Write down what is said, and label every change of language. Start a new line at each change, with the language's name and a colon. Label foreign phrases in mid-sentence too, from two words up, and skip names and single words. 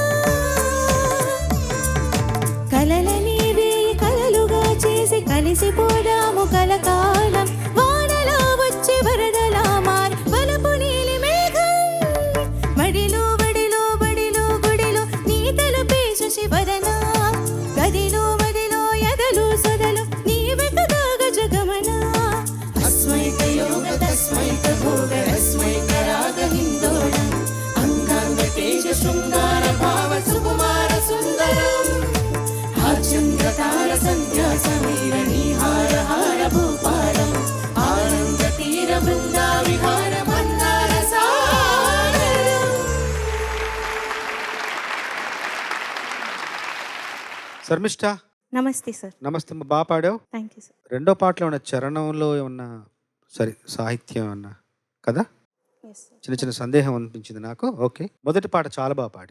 Telugu: కలలని వేయి కలలుగా చేసి కలిసిపోదాము కలకాలం. వానలా వచ్చి వరదలా మారి వలపు నీలి మేఘం. మడిలో బడిలో బడిలో గుడిలో నీ తలపే శశివదన, గదిలో మదిలో ఎదలు సదలు నీవే కదా గజగమన.
Sanskrit: अस्मैकयोग तस्मैकभोग रस्मैकरागहिन्दोलम् अङ्गाङ्गतेज शृङ्गार भाव सुकुमार सुन्दरम् आचन्द्रतार सन्ध्या समीर नीहार हार भूपालम् आनन्द तीर वृन्दा विहार मन्दार सागरम्.
Telugu: శర్మిష్ఠ నమస్తే సార్. నమస్తే అమ్మ, బాగా పాడావు.
English: thank you sir.
Telugu: రెండో పాటలో ఉన్న చరణంలో ఏమన్నా సరే సాహిత్యం అన్నా కదా, చిన్న చిన్న సందేహం అనిపించింది నాకు. ఓకే, మొదటి పాట చాలా బాగా పాడావు.